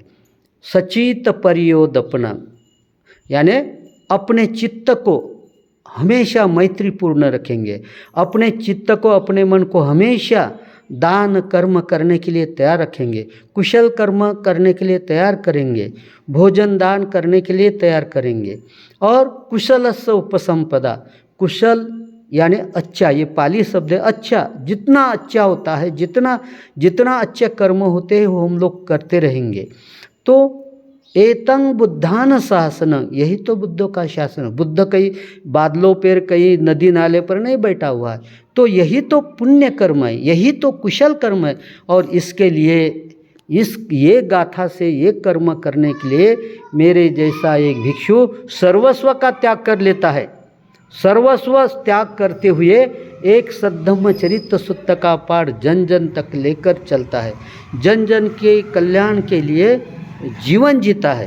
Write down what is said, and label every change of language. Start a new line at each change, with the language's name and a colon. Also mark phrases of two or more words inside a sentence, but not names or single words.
Pali: सचित परियोदपना,
Hindi: यानी अपने चित्त को हमेशा मैत्रीपूर्ण रखेंगे, अपने चित्त को, अपने मन को हमेशा दान कर्म करने के लिए तैयार रखेंगे, कुशल कर्म करने के लिए तैयार करेंगे, भोजन दान करने के लिए तैयार करेंगे। और
Pali: कुशलस्य उपसंपदा,
Hindi: कुशल यानी अच्छा, ये पाली शब्द है, अच्छा, जितना अच्छा होता है, जितना अच्छे कर्म होते हैं वो हम लोग करते रहेंगे। तो
Pali: एतं बुद्धान शासन,
Hindi: यही तो बुद्धों का शासन है। बुद्ध कहीं बादलों पर, कहीं नदी नाले पर नहीं बैठा हुआ है, तो यही तो पुण्य कर्म है, यही तो कुशल कर्म है। और इसके लिए ये गाथा से, ये कर्म करने के लिए मेरे जैसा एक भिक्षु सर्वस्व का त्याग कर लेता है, सर्वस्व त्याग करते हुए एक सद्धम्म चरित्र सूत्र का पाठ जन जन तक लेकर चलता है, जन जन के कल्याण के लिए जीवन जीता है।